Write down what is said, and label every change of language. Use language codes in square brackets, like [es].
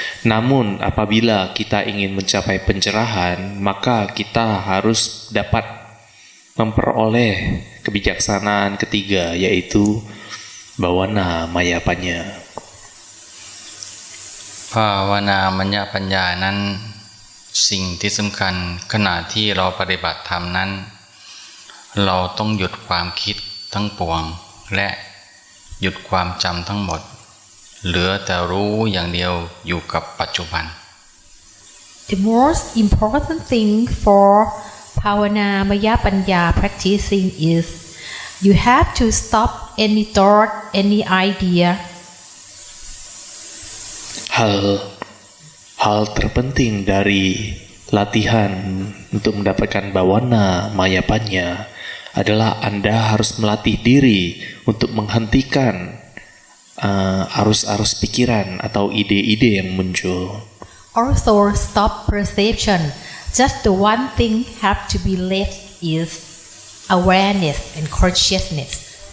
[id] Namun apabila kita ingin mencapai pencerahan, maka kita harus dapat memperoleh kebijaksanaan ketiga yaitu Bhavana Maya Panya. [th] ภาวนามัญญปัญญานั้นสิ่งที่สำคัญขณะที่เราปฏิบัติธรรมนั้นเราต้องหยุดความคิดทั้งปวงและหยุดความจำทั้งหมดเหลือแต่รู้อย่างเดียวอยู่กับปัจจุบัน [en] The most important thing for Bhavana Maya Panya practicing is you have to stop any thought, any idea. [id] Hal terpenting dari latihan untuk mendapatkan Bhavana Maya Panya adalah Anda harus melatih diri untuk menghentikan arus-arus pikiran atau ide-ide yang muncul. [en] Also stop perception. Just the one thing have to be left is awareness and consciousness.